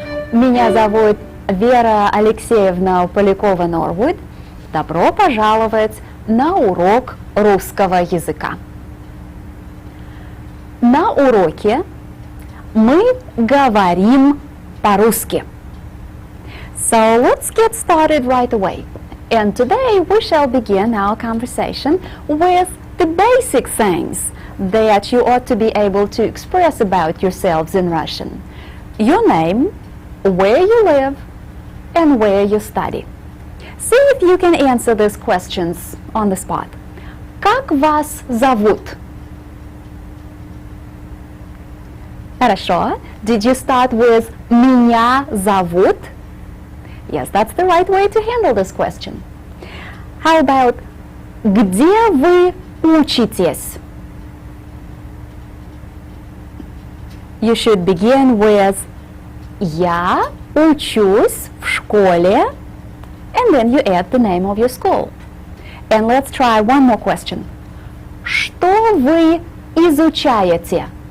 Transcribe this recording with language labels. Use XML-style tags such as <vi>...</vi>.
<ru>Меня зовут Вера Алексеевна Полякова-Норвуд. Добро пожаловать на урок русского языка. На уроке мы говорим по-русски.</ru> <en>So let's get started right away. And today we shall begin our conversation with the basic things that you ought to be able to express about yourselves in Russian. Your name, where you live, and where you study. See if you can answer these questions on the spot.</en> <ru>Как вас зовут? Хорошо.</ru> <en>Did you start with</en> <ru>меня зовут?</ru> <en>Yes, that's the right way to handle this question. How about</en> <ru>где вы учитесь?</ru> <en>You should begin with</en> <ru>я учусь в школе,</ru> <en>and then you add the name of your school. And let's try one more question.</en> <ru>Что вы изучаете?</ru>